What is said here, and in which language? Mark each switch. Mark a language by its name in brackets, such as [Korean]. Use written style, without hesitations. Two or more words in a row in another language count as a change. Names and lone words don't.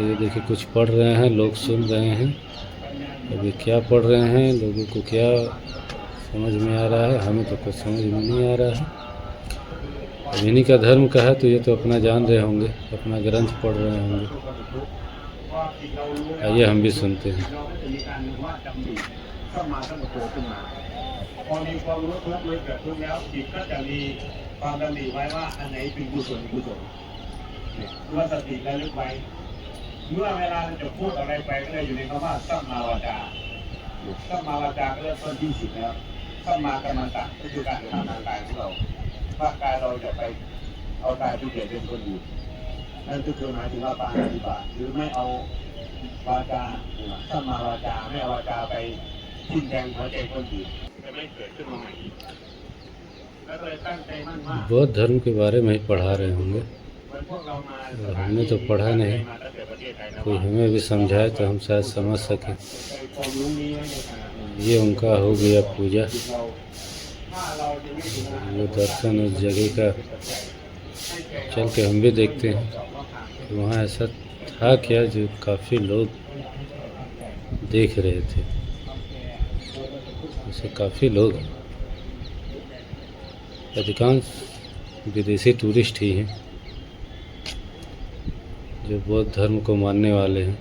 [Hindi] ये देखिए कुछ पढ़ रहे हैं, लोग सुन रहे हैं। अभी क्या पढ़ रहे हैं, लोगों को क्या समझ में आ रहा है, हमें तो कुछ समझ में नहीं आ रहा है। अब इन्हीं का धर्म का है तो ये तो अपना जान रहे होंगे, अपना ग्रंथ पढ़ रहे होंगे। आइए हम भी सुनते हैं। [Thai] เข้ามาทั้งหมดโผล่ขึ้นมาพอมีความรู้ทุกข์เลยเกิดทุกข์แล้วจิตก็จะมีความดำริไว้ว่าอันไหนเป็นกุศล กุศลว่าสติระลึกไว้เมื่อเวลาเราจะพูดอะไรไปก็เลยอยู่ในคำว่าสัมมาวาจาสัมมาวาจาก็เริ่มต้นที่สิบแล้วสัมมากัมมันตะก็คือการกระทำทางกายของเราว่ากายเราจะไปเอากายที่เกิดเป็นคนอื่นนั่นก็คือหมายถึงว่าปาณาติบาตหรือไม่เอาวาจาสัมมาวาจาไม่เอาวาจาไปทิ่มแทงหัวใจคนอื่นจะไม่เกิดขึ้นมาใหม่แล้วเลยตั้งใจมั่นว่า [Hindi] बौद्ध धर्म के बारे में ही पढ़ा रहे होंगे, [Thai] เหมือนพวกเรามา [Hindi] और हमने तो पढ़ा नहीं, [Thai] มาตั้งแต่ประเทศไทยนะ [Hindi] कोई हमें भी समझाए तो हम शायद समझ सकें। [Thai] ความรู้นี้ไว้ในขณะนี้ [Hindi] ये उनका हो गया पूजा, [Thai] เราถ้าเราจะไม่ถึง [Hindi] वो दर्शन उस जगह का चल के हम भी देखते हैं कि वहाँ ऐसा था क्या जो काफ़ी लोग देख रहे थे। ऐसे काफ़ी लोग हैं, अधिकांश विदेशी टूरिस्ट ही हैं जो बौद्ध धर्म को मानने वाले हैं।